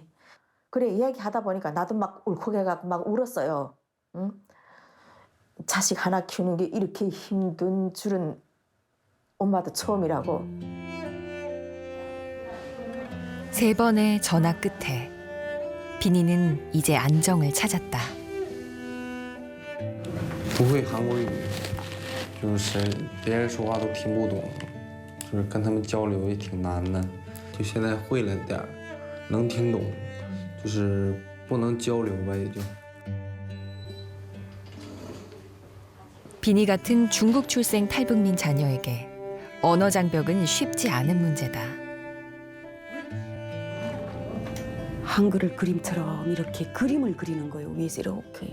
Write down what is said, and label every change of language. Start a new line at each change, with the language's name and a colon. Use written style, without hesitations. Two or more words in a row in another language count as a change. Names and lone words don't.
Korean: 그래 이야기하다 보니까 나도 막 울컥해갖고 막 울었어요. 응? 자식 하나 키우는 게 이렇게 힘든 줄은 엄마도 처음이라고. 3번의 전화 끝에 비니는 이제 안정을 찾았다.
Chinese: 不会韩国语，就是别人说话都听不懂，就是跟他们交流也挺难的。就现在会了点儿，能听懂，就是不能交流吧，也就。
Korean: 비니 같은 중국 출생 탈북민 자녀에게 언어 장벽은 쉽지 않은 문제다. 한글을 그림처럼 이렇게 그림을 그리는 거예요. 위에서 이렇게.